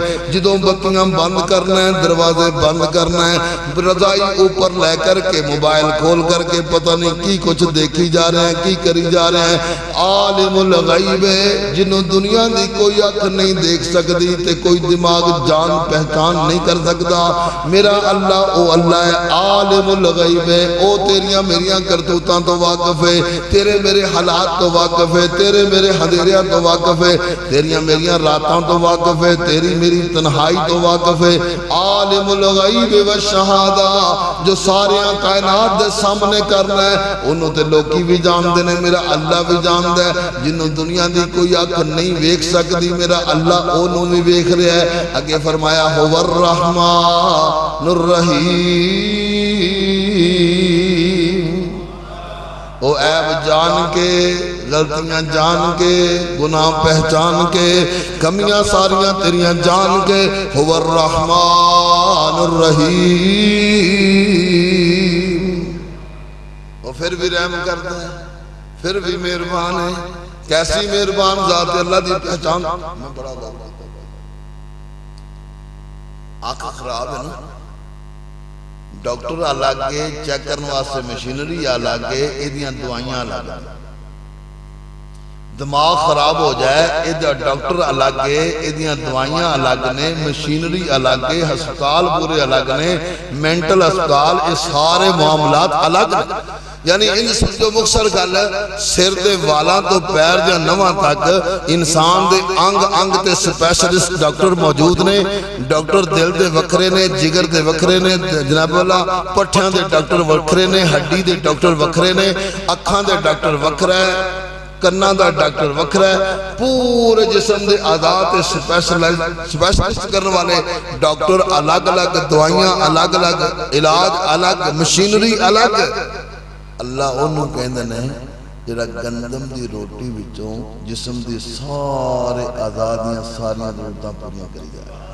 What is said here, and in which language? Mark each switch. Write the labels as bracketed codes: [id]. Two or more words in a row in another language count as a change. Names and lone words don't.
[pa] جدوں بتیاں بند کرنا ہے، دروازے بند کرنا ہے، رضائی اوپر لے کر کے موبائل کھول کر کے پتہ نہیں کی کچھ دیکھی جا رہے ہیں، کی کری جا رہے ہیں۔ عالم الغیب ہے، جنہوں دنیا دی کوئی آنکھ نہیں دیکھ سکتی تے کوئی دماغ جان پہچان نہیں کر سکتا۔ میرا اللہ او اللہ ہے، عالم الغیب ہے، او تیریاں میریاں کرتوتاں تو واقف ہے، تیرے میرے حالات تو واقف ہے، تیرے میرے حدیریاں تو واقف ہے، تیریاں میریاں راتاں تو واقف ہے، تیری میری تنہائی تو واقف ہے۔ [ar] عالم الغیب والشہادہ، [pa] جو ساریاں کائنات دے سامنے کرنا ہے، انہوں تے لوکی بھی جان دینے، میرا اللہ بھی جاندہ ہے۔ جنہوں دنیا دی کوئی آنکھ نہیں ویکھ سکتی، میرا اللہ انہوں بھی ویکھ رہا ہے۔ آگے فرمایا [ar] هو الرحمن الرحیم، [pa] او عیب جان کے، غلطیاں جان کے، گناہ پہچان کے، کمیاں ساریاں تیریاں جان کے، [ar] هو الرحمن الرحیم، [ur] وہ پھر بھی رحم کرتا ہے، پھر بھی مہربان ہے۔ [pa] کیسی مہربان ذات اللہ دی پہچان۔ [ur] میں بڑا بات کرتا ہوں، [pa] آنکھ خراب ہے نا، ڈاکٹر الگ ہے، چیک کرنے واسطے مشینری الگ ہے، ایدیاں دوائیاں الگ ہے۔ دماغ خراب ہو جائے، ایدہ ڈاکٹر الگ ہے، ایدیاں دوائیاں الگ نے، مشینری الگ ہے، ہسپتال پورے الگ نے، مینٹل ہسپتال، اس سارے معاملات الگ ہیں۔ یعنی ان سمجھو مختصر گل ہے، سر دے والاں تو پیر دے نواں تک انسان دے انگ انگ تے سپیشلسٹ ڈاکٹر موجود نے۔ ڈاکٹر دل دے وکھرے نے، جگر دے وکھرے نے، جناب اللہ پٹھیاں دے ڈاکٹر وکھرے نے، ہڈی دے ڈاکٹر وکھرے نے، اکھاں دے ڈاکٹر وکھرا ہے، کناں دا ڈاکٹر وکھرا ہے، پورے جسم دے اعضاء تے سپیشلسٹ کرنے والے ڈاکٹر الگ الگ، دوائیاں الگ الگ، علاج الگ، مشینری الگ۔ اللہ انہوں کہندے نے جڑا گندم دی روٹی وچوں جسم دی سارے اعضاء دیاں ساریاں ضرورتاں پوریاں کری جائے۔